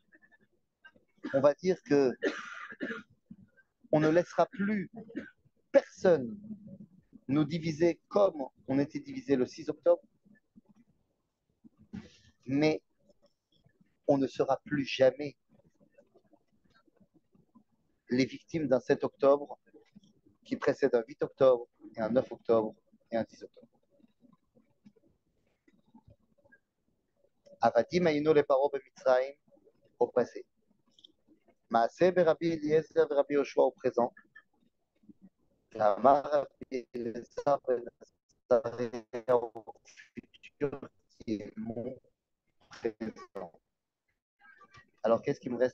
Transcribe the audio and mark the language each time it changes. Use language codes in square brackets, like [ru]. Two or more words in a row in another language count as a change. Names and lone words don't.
[fr] On va dire que on ne laissera plus personne nous diviser comme on était divisé le 6 octobre, mais on ne sera plus jamais les victimes d'un 7 octobre qui précède un 8 octobre, et un 9 octobre, et un 10 octobre. [he] עבדים היינו לפרעה במצרים [fr] au passé. Maaseh Rabbi Eliezer et Rabbi Yoshua au présent. Amar Rabbi Eliezer ben Azariah au futur qui est mon présent. Alors qu'est-ce qui me reste?